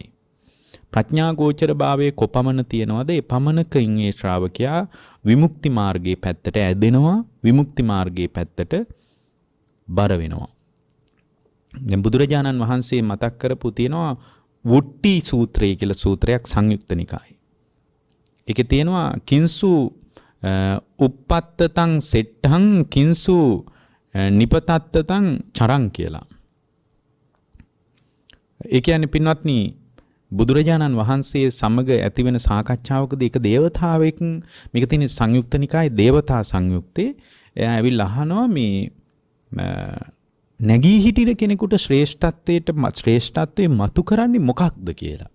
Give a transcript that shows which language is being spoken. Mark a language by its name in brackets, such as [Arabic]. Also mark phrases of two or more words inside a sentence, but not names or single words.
[Sinhala] ප්‍රඥා ගෝචර භාවයේ කොපමණ තියනවද ඒ පමණකින් ඒ ශ්‍රාවකයා විමුක්ති මාර්ගයේ පැත්තට ඇදෙනවා, විමුක්ති මාර්ගයේ පැත්තට බර වෙනවා. දැන් බුදුරජාණන් වහන්සේ මතක් කරපු තියෙනවා වුට්ටි සූත්‍රය කියලා සූත්‍රයක් සංයුක්ත නිකායේ. ඒකේ තියෙනවා [Pali] කිංසු uppattatang settang කිංසු නිපතත්තතං චරං කියලා. [Sinhala] ඒ කියන්නේ පින්වත්නි බුදුරජාණන් වහන්සේ සමග ඇතිවෙන සාකච්ඡාවකදී එක දේවතාවෙක්, මේක තියෙන සංයුක්ත නිකායේ දේවතා සංයුක්තේ, එයා ඇවිල්ලා අහනවා මේ නැගී හිටින කෙනෙකුට ශ්‍රේෂ්ඨත්වයේ මතු කරන්නේ මොකක්ද කියලා.